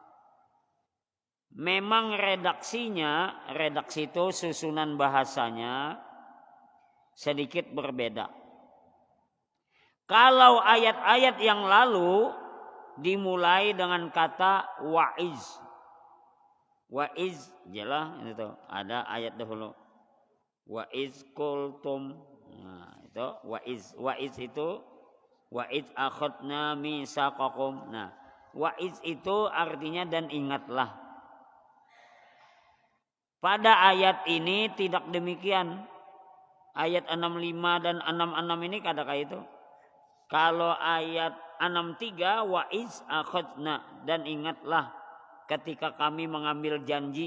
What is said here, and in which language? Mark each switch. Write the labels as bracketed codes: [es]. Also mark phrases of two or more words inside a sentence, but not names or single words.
[id] Memang redaksi itu susunan bahasanya sedikit berbeda. Kalau ayat-ayat yang lalu dimulai dengan kata wa'iz. Wa'iz, jelas itu ada ayat dahulu. [ar] وإذ قلتم. [id] Nah, itu wa'iz. Wa'iz itu [ar] وإذ أخذنا ميثاقكم. [id] Nah, wa'iz itu artinya dan ingatlah. Pada ayat ini tidak demikian. Ayat 65 dan 66 ini kata itu. Kalau ayat 63 [ar] وإذ أخذنا, [id] dan ingatlah ketika kami mengambil janji.